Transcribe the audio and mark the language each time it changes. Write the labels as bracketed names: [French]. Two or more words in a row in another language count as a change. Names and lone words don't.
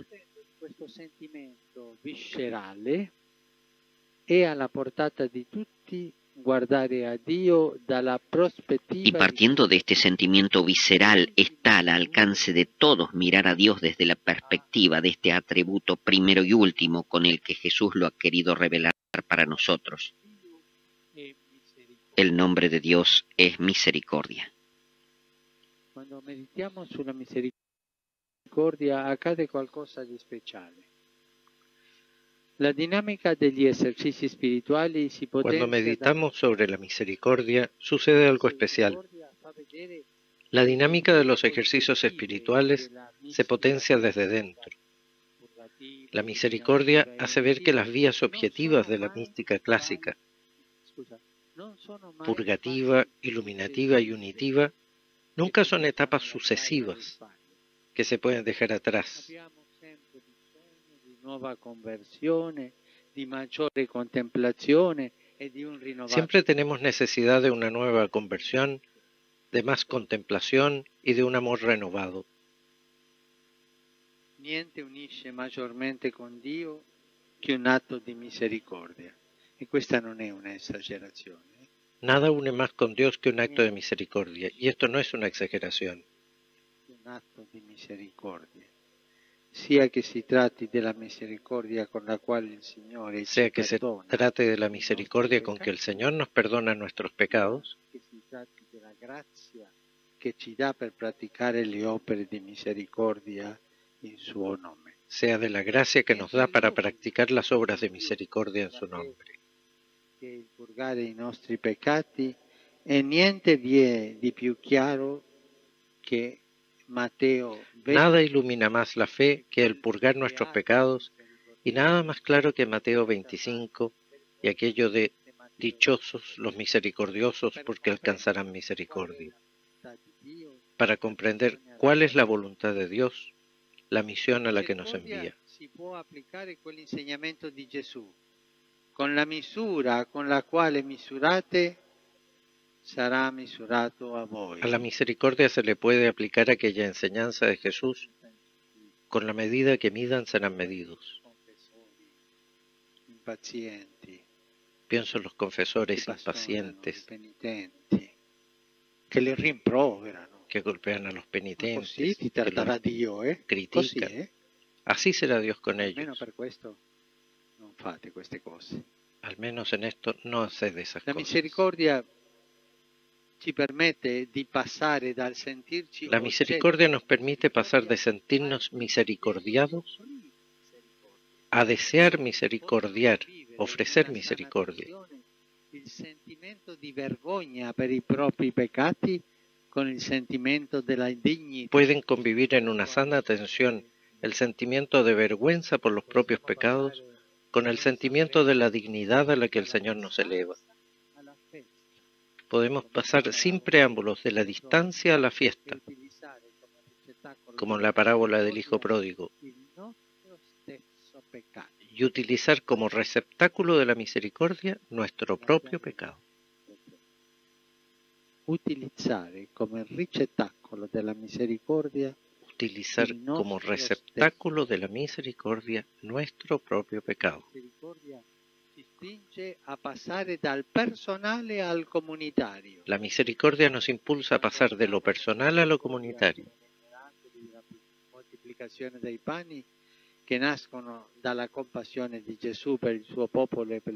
[Italian] Questo sentimento viscerale è alla portata di tutti guardare a Dio dalla prospettiva. [Spanish] Y partiendo de este sentimiento visceral, está al alcance de todos mirar a Dios desde la perspectiva de este atributo primero y último con el que Jesús lo ha querido revelar para nosotros. El nombre de Dios es misericordia. [Italian] Cuando meditiamo sulla misericordia accade qualcosa di speciale. La dinámica degli esercizi spirituali si potenzia. [Spanish] Cuando meditamos sobre la misericordia, sucede algo especial. La dinámica de los ejercicios espirituales se potencia desde dentro. La misericordia hace ver que las vías objetivas de la mística clásica, purgativa, iluminativa y unitiva, nunca son etapas sucesivas que se pueden dejar atrás. Siempre tenemos necesidad de una nueva conversión, de más contemplación y de un amor renovado. [Italian] Niente unisce maggiormente con Dio che un atto di misericordia. E questa non è una esagerazione. [Spanish] Nada une más con Dios que un acto de misericordia, y esto no es una exageración. [Italian] Un atto di misericordia. Sia che si tratti della misericordia con la quale il Signore [Spanish] Sea [Italian] ci [Spanish] que se perdona, trate de la misericordia con que el Señor nos perdona nuestros pecados, [Italian] che si tratti della grazia che ci dà per praticare le opere di misericordia in suo nome. [Spanish] sea de la gracia que nos da para practicar las obras de misericordia en su nombre. [Italian] Che il purgare i nostri peccati e niente vi è di più chiaro che Mateo 20, [Spanish] Nada ilumina más la fe que el purgar nuestros pecados, y nada más claro que Mateo 25 y aquello de dichosos los misericordiosos porque alcanzarán misericordia. Para comprender cuál es la voluntad de Dios, la misión a la que nos envía. [Italian] Si può applicare quell'insegnamento di Gesù. Con la misura con la quale misurate sarà misurato a voi. [Spanish] A la misericordia se le puede aplicar aquella enseñanza de Jesús. Con la medida que midan serán medidos. [Italian] Impazienti, [Spanish] Pienso en los confesores [Italian] i [Spanish] impacientes [Italian] penitenti, che li rimproverano. [Spanish] que golpean a los [Italian] Ma [Spanish] penitentes, [Italian] così ti [Spanish] que [Italian] tratterà [Spanish] los [Italian] Dio, Così, [Spanish] critican. Así será Dios con [Italian] Almeno [Spanish] ellos. [Italian] per questo non fate queste cose. [Spanish] Al menos en esto no haces de esas [Italian] La [Spanish] cosas. [Italian] misericordia ci permette di passare dal sentirci [Spanish] La misericordia nos permite pasar de sentirnos misericordiados a desear misericordiar, ofrecer misericordia. [Italian] Il sentimento di vergogna per i propri peccati con il sentimento della dignità. [Spanish] Pueden convivir en una sana tensión el sentimiento de vergüenza por los propios pecados con el sentimiento de la dignidad a la que el Señor nos eleva. Podemos pasar sin preámbulos de la distancia a la fiesta, como en la parábola del Hijo Pródigo, y utilizar como receptáculo de la misericordia nuestro propio pecado. [Italian] Utilizzare come ricettacolo della misericordia [Spanish] Utilizar como receptáculo de la misericordia nuestro propio pecado. [Italian] La misericordia ci spinge a passare dal personale al comunitario. [Spanish] La misericordia nos impulsa a pasar de lo personal a lo comunitario. [Italian] La moltiplicazione dei pani che nascono dalla compassione di Gesù per il suo popolo e per